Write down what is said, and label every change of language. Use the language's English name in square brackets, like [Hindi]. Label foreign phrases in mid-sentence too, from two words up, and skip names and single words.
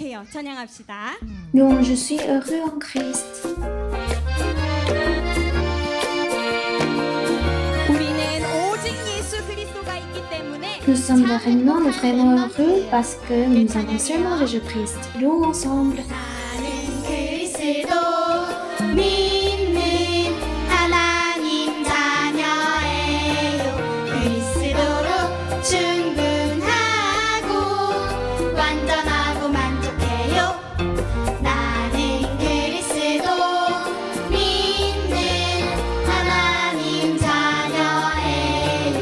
[Korean] 찬양합시다. [French] Louange, je suis heureux en Christ. [Korean] 우리는 오직 예수 그리스도가 있기 때문에 [French] Nous sommes vraiment vraiment heureux parce que nous avons seulement Jésus-Christ. Louons ensemble. [Korean] 나는 그리스도 믿는 하나님 자녀예요. 그리스도로 충분하고 완전하고 만족해요. 나는 그리스도 믿는 하나님 자녀예요.